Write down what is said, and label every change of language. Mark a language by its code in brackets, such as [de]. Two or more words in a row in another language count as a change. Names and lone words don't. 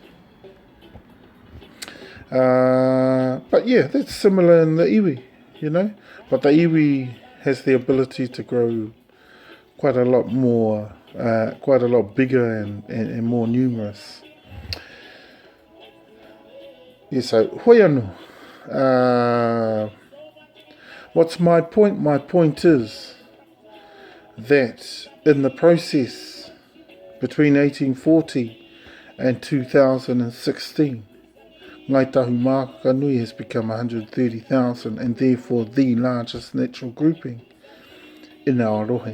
[en] But yeah, that's similar in the iwi, But the iwi has the ability to grow quite a lot more, quite a lot bigger and more numerous. Yeah, so, [mi] hoi anō. [en] What's my point? My point is that in the process between 1840 and 2016, Ngai Tahu Mākaka Nui has become 130,000 and therefore the largest natural grouping in Aotearoa.